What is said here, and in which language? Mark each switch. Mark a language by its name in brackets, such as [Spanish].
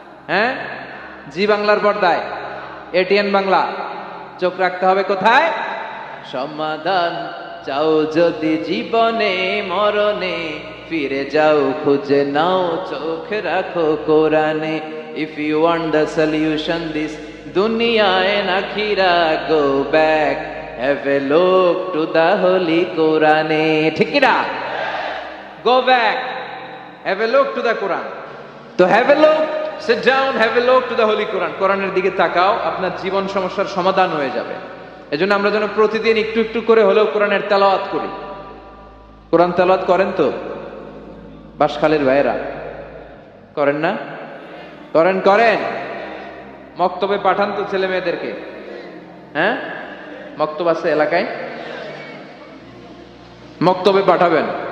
[Bangla] হ্যাঁ, জি বাংলার পর্দায়, এটিএন বাংলা? চোখ রাখতে হবে কোথায়? সমাধান চাও যদি জীবনে, মরণে ফিরে যাও, খুঁজে নাও চোখ রাখো কোরআনে। [English] If you want the solution this dunya and akhira, go back, have a look to the holy Quran. [Bangla] ঠিক কি না? [English] Go back, have a look to the Quran. তো have a look, sit down, have a look to the holy Quran. [Bangla] কোরআনের দিকে তাকাও, আপনার জীবন সমস্যার সমাধান হয়ে যাবে। এজন্য আমরা যেন প্রতিদিন একটু একটু করে হলেও কোরআনের তেলাওয়াত করি। কোরআন তেলাওয়াত করেন তো বাঁশখালীর ভাইয়েরা? করেন না? করেন করেন। মক্তবে পাঠান তো ছেলে মেয়েদেরকে। হ্যাঁ, মক্তব আছে এলাকায়, মক্তবে পাঠাবেন।